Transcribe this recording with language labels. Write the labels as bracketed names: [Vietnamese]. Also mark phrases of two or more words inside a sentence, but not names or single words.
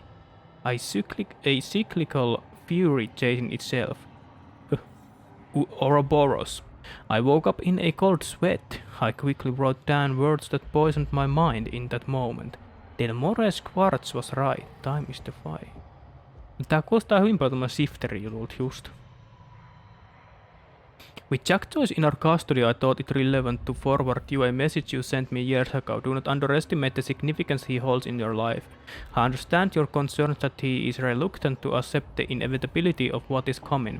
[English] A cyclical fury chasing itself. Ouroboros. I woke up in a cold sweat. I quickly wrote down words that poisoned my mind in that moment. Del Mores Quartz was right. Time is the fire. [Finnish] Tää kuulostaa hyvin paljon tämmönen Shifteri-jutulta just. [English] With Jack Joyce in our custody, I thought it relevant to forward you a message you sent me years ago. Do not underestimate the significance he holds in your life. I understand your concerns that he is reluctant to accept the inevitability of what is coming.